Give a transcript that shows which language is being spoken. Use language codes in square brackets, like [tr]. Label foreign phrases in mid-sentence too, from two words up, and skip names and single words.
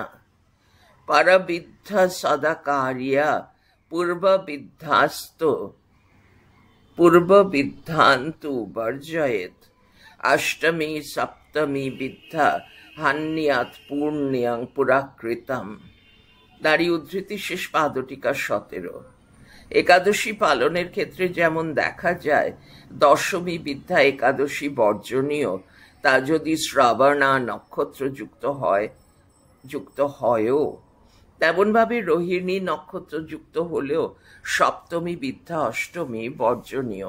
[sa] परविद्ध सदा कार्य पूर्वविद्धान्तु वर्जयेत्। अष्टमी सप्तमी विद्या हान्यात् पुण्यं पुराकृतम्। [bn] নারী উদ্ধৃতি শেষ পাদটিকা 17। একাদশী পালনের ক্ষেত্রে যেমন দেখা যায় দশমী বিদ্যা একাদশী বর্জনীয়, তা যদি শ্রাবণা নক্ষত্র যুক্ত হয়ও, তেমনভাবে রোহিণী নক্ষত্র যুক্ত হলেও সপ্তমী বিদ্যা অষ্টমী বর্জনীয়।